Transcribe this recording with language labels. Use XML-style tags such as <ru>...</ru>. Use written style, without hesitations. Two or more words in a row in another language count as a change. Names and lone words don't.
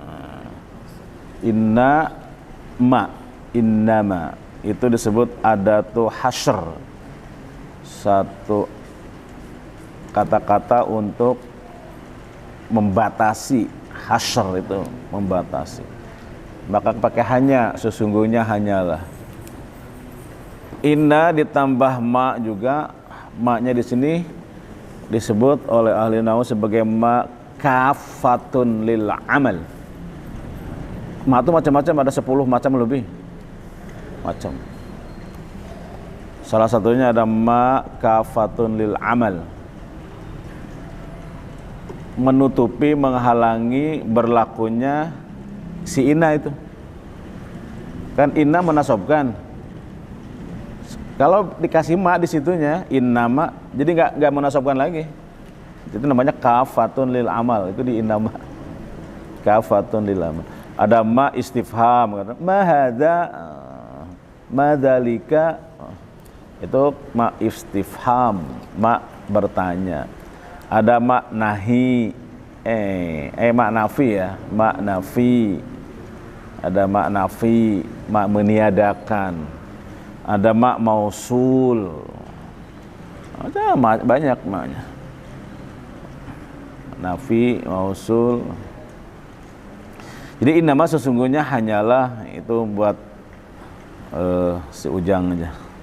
<id>Innama itu disebut</id> <ar>أداة حصر,</ar> <id>satu kata-kata untuk membatasi. Hasr itu membatasi, maka pakai hanya, sesungguhnya hanyalah. Inna ditambah ma juga, ma-nya di sini disebut oleh ahli nahwu sebagai</id> <ar>ما كافة للعمل.</ar> <id>Ma itu macam-macam, ada 10 macam lebih macam. Salah satunya ada</id> <ar>ما كافة للعمل,</ar> <id>menutupi, menghalangi berlakunya si inna itu. Kan inna menasobkan. Kalau dikasih ma di situnya, innama Jadi nggak menasabkan lagi. Itu namanya</id> <ar>كافة للعمل.</ar> <id>Itu di innama.</id> <ar>كافة للعمل. Ada ما استفهام، ما هذا، ما ذلك.</ar> <id>Itu</id> <ar>ما استفهام,</ar> <id>ma bertanya.</id> <ar>Ada ما نهي، ما نفي ya, ما نفي.</ar> <id>Ada</id> <ar>ما نفي,</ar> <id>ma meniadakan. Ada</id> <ar>ما موصول.</ar> <id>Ada banyak maknya.</id> <ar>نفي، موصول.</ar> <id>Jadi innama sesungguhnya hanyalah itu buat si Ujang aja.</id>